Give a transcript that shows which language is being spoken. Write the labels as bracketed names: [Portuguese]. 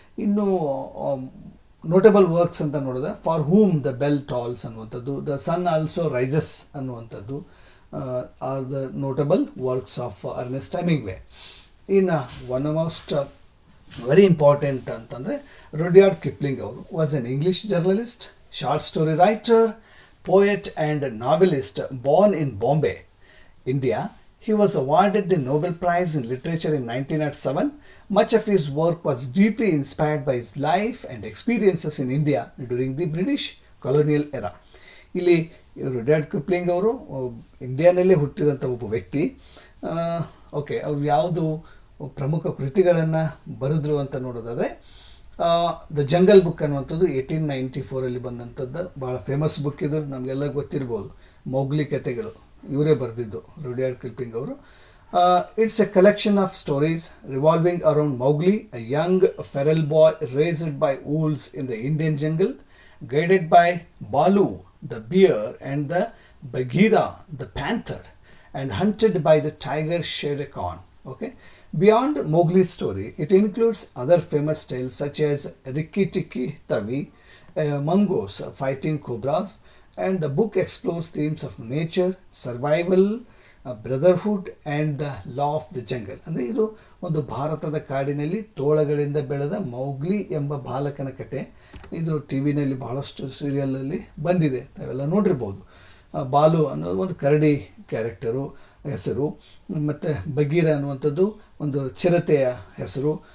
[English] ಇನ್ನು notable works [Kannada] ಅಂತ ನೋಡಿದ್ರೆ [English] For whom the bell tolls ಅನ್ನುವಂಥದ್ದು, the sun also rises ಅನ್ನುವಂಥದ್ದು are the notable works of Ernest Hemingway. ಇನ್ನು one most very important ಅಂತಂದರೆ Rudyard Kipling ಅವರು was an English journalist, short story writer, poet and novelist born in Bombay, India. He was awarded the Nobel Prize in Literature in 1907. Much of his work was deeply inspired by his life and experiences in India during the British colonial era. [Kannada] ಇಲ್ಲಿ Rudyard Kipling ಅವರು ಇಂಡಿಯಾನಲ್ಲೇ ಹುಟ್ಟಿದಂಥ ಒಬ್ಬ ವ್ಯಕ್ತಿ. Okay, ಅವ್ರು ಯಾವುದು ಪ್ರಮುಖ ಕೃತಿಗಳನ್ನು ಬರೆದ್ರು ಅಂತ ನೋಡೋದಾದರೆ ದ ಜಂಗಲ್ ಬುಕ್ ಅನ್ನುವಂಥದ್ದು 1894 ಬಂದಂಥದ್ದು ಭಾಳ ಫೇಮಸ್ ಬುಕ್. ಇದು ನಮಗೆಲ್ಲ ಗೊತ್ತಿರ್ಬೋದು, ಮೌಗ್ಲಿ ಕತೆಗಳು ಇವರೇ ಬರೆದಿದ್ದು ರುಡ್ಯಾರ್ಡ್ ಕಿಪ್ಲಿಂಗ್ ಅವರು. [English] It's a collection of stories revolving around Mowgli, a young feral boy raised by wolves in the Indian jungle, guided by Balu the bear and the Bagheera the panther, and hunted by the tiger Shere Khan. Okay, Beyond Mowgli's story, it includes other famous tales such as Rikki Tikki Tavi, mongoose fighting cobras, and the book explores themes of nature, survival, brotherhood and the law of the jungle. [Kannada] ಅಂದರೆ ಇದು ಒಂದು ಭಾರತದ ಕಾಡಿನಲ್ಲಿ ತೋಳಗಳಿಂದ ಬೆಳೆದ ಮೌಗ್ಲಿ ಎಂಬ ಬಾಲಕನ ಕತೆ. ಇದು ಟಿ ವಿನಲ್ಲಿ ಬಹಳಷ್ಟು ಸೀರಿಯಲಲ್ಲಿ ಬಂದಿದೆ, ತಾವೆಲ್ಲ ನೋಡಿರ್ಬೋದು. ಬಾಲು ಅನ್ನೋದು ಒಂದು ಕರಡಿ ಕ್ಯಾರೆಕ್ಟರು ಹೆಸರು, ಮತ್ತು ಬಗೀರ ಅನ್ನುವಂಥದ್ದು ಒಂದು ಚಿರತೆಯ ಹೆಸರು.